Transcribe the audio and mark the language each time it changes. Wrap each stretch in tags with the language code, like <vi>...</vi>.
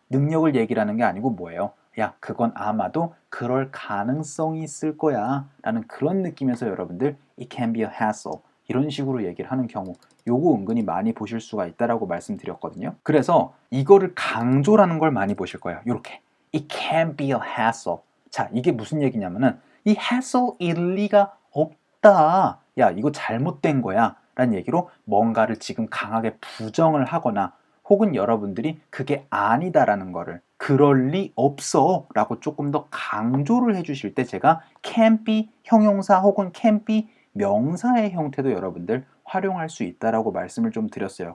<ko>능력을 얘기를 하는 게 아니고 뭐예요? 야, 그건 아마도 그럴 가능성이 있을 거야 라는 그런 느낌에서 여러분들</ko> <en>it can be a hassle</en> <ko>이런 식으로 얘기를 하는 경우 요거 은근히 많이 보실 수가 있다라고 말씀드렸거든요. 그래서 이거를 강조라는 걸 많이 보실 거예요. 이렇게</ko> <en>it can be a hassle.</en> <ko>자, 이게 무슨 얘기냐면은 이 hassle 일리가 없다. 야, 이거 잘못된 거야 라는 얘기로 뭔가를 지금 강하게 부정을 하거나 혹은 여러분들이 그게 아니다라는 거를 그럴 리 없어 라고 조금 더 강조를 해주실 때 제가 can be 형용사 혹은 can be 명사의 형태도 여러분들 활용할 수 있다라고 말씀을 좀 드렸어요.</ko>